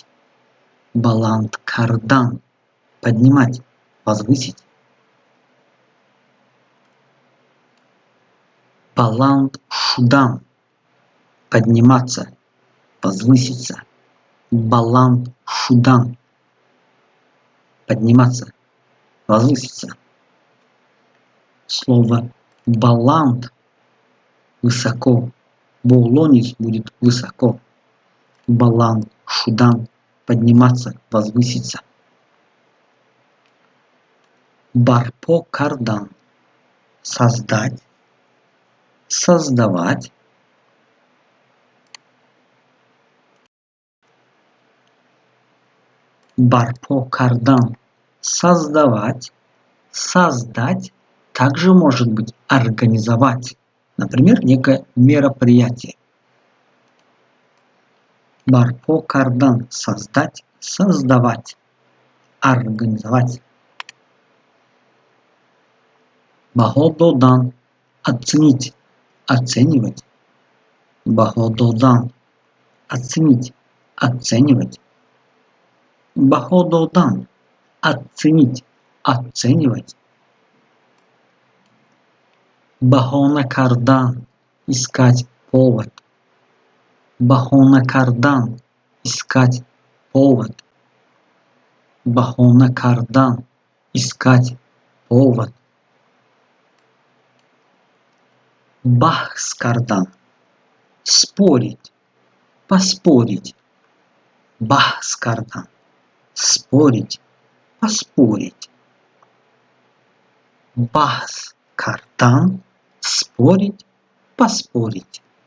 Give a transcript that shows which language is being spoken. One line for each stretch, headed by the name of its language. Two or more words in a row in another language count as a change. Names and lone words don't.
Tajik: Баланд кардан
Russian: – поднимать, возвысить.
Tajik: Баланд шудан
Russian: – подниматься, возвыситься.
Tajik: Баланд шудан –
Russian: подниматься, возвыситься. Слово баланд – высоко. Боулонис будет высоко.
Tajik: Баланд шудан
Russian: – подниматься, возвыситься.
Tajik: Барпо кардан –
Russian: создать, создавать.
Tajik: Барпо кардан –
Russian: создавать, создать также может быть организовать. Например, некое мероприятие.
Tajik: Барпо кардан –
Russian: создать, создавать, организовать. Бахододан – оценить, оценивать. Бахододан – оценить, оценивать. Бахододан – оценить, оценивать.
Tajik: Бахона кардан
Russian: – искать повод.
Tajik: Бахона кардан
Russian: – искать повод.
Tajik: Бахона кардан
Russian: – искать повод.
Tajik: Бахс кардан
Russian: – спорить, поспорить.
Tajik: Бахс кардан
Russian: – спорить, поспорить.
Tajik: Бахс кардан
Russian: – спорить, поспорить.